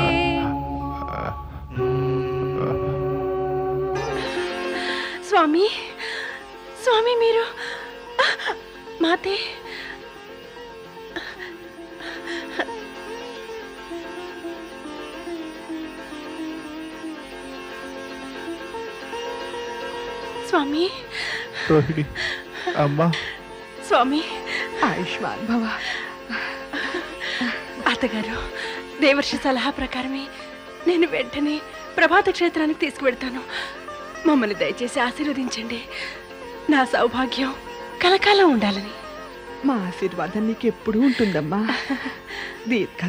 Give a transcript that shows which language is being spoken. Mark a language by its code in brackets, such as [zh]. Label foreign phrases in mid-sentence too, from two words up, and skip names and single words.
[te] స్వామీ స్వామీ మీరు మాటే స్వామీ रोहिणी अम्मा स्वामी ఆయుష్మాన్ భవ. అత్తగారు, దేవర్షి సలహా ప్రకారమే నేను వెంటనే ప్రభాత క్షేత్రానికి తీసుకువెడతాను. మమ్మల్ని దయచేసి ఆశీర్వదించండి. నా సౌభాగ్యం కలకాలం ఉండాలని. మా ఆశీర్వాదం నీకు ఎప్పుడూ ఉంటుందమ్మా.